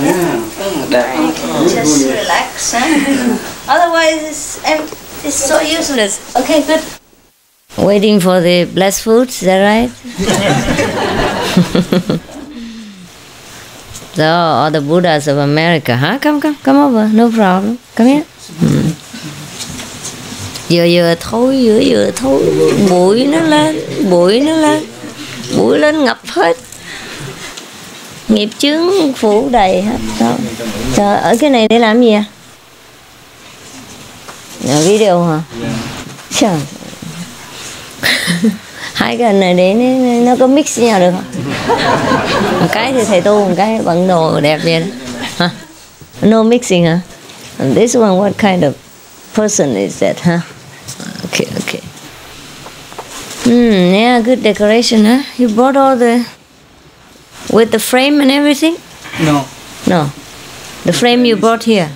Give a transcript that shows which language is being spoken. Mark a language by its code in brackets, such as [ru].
[en] And you can just relax. Huh? Otherwise, it's so useless. Okay, good. Waiting for the blessed food, is that right? So, all the Buddhas of America, huh? Come over, no problem. Come here. [vi] Vừa thôi, bụi nó lên ngập hết. Nghiệp chướng phủ đầy hết. Trời, ở cái này để làm gì à? Video hả? Trời. Hai cái này để nó có mix với nhau được không? Một cái thì thầy tu, một cái bận đồ đẹp vậy đó. Hả? [en] No mixing [vi] hả? [en] And this one, what kind of person is that, huh? Okay. Yeah, good decoration, huh? You brought all with the frame and everything? No. The frame you brought here?